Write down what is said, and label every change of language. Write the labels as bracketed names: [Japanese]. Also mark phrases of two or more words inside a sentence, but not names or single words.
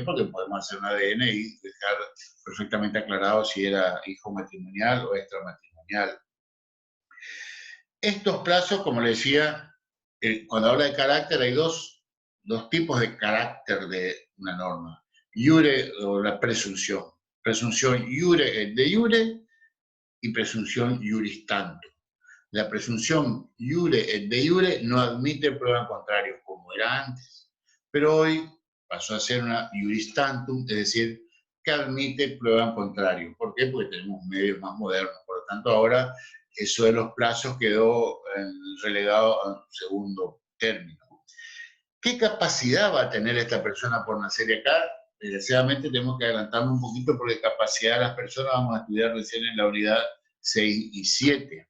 [Spanish] Porque podemos hacer un ADN y dejar perfectamente aclarado si era hijo matrimonial o extramatrimonial. Estos plazos, como le decía, cuando habla de carácter, hay dos tipos de carácter de una norma. Iure o la presunción. Presunción [Latin] iure et de iure [Spanish] y presunción [Latin] iuris tantum. [Spanish] La presunción [Latin] iure et de iure [Spanish] no admite prueba en contrario, como era antes. Pero hoy pasó a ser una [Latin] iuris tantum, [Spanish] es decir, que admite prueba en contrario. ¿Por qué? Porque tenemos medios más modernos. Por lo tanto, ahora eso de los plazos quedó relegado a un segundo término. ¿Qué capacidad va a tener esta persona por nacer? Y acá, desgraciadamente, tenemos que adelantarnos un poquito porque capacidad de las personas vamos a estudiar recién en la unidad 6 y 7.